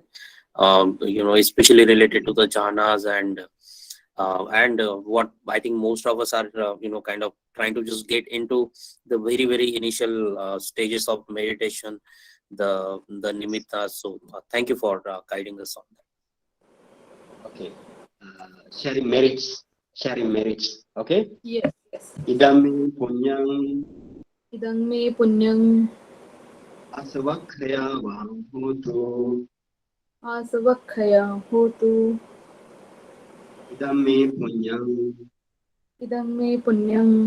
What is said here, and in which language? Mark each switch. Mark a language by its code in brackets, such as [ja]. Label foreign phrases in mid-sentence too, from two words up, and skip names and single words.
[en] Especially related to the jhanas and what I think most of us are, kind of trying to just get into the very, very initial stages of meditation, the nimitta. So thank you for guiding us on that. Okay. Sharing merits. Okay. Yes. [pi] Idame punyang Idang me punyang asavakhaya vahutu asavakhaya hotu idam me punyam idam me punyam